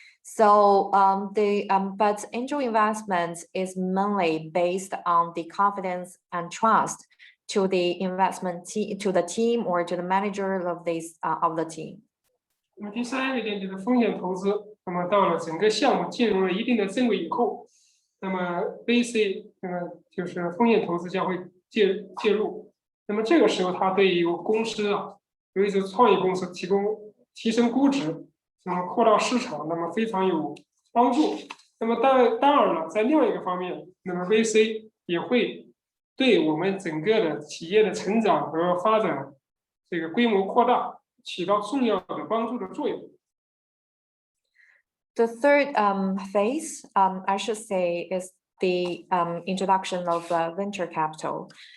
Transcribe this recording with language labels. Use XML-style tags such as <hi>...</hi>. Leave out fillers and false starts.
<en>So but angel investment is mainly based on the confidence and trust to the investment team, to the team or to the manager of the team.</en> <zh>那么第3个点就是风险投资。那么到了整个项目进入了一定的正轨以后，那么 VC 就是风险投资将会介入。那么这个时候，它对于公司尤其是创业公司提升估值，那么扩大市场，那么非常有帮助。那么当然了，在另外一个方面，那么 VC 也会对我们整个的企业的成长和发展这个规模扩大起到重要的帮助的作用。</zh> <en>The third phase, I should say, is the introduction of venture capital.</en>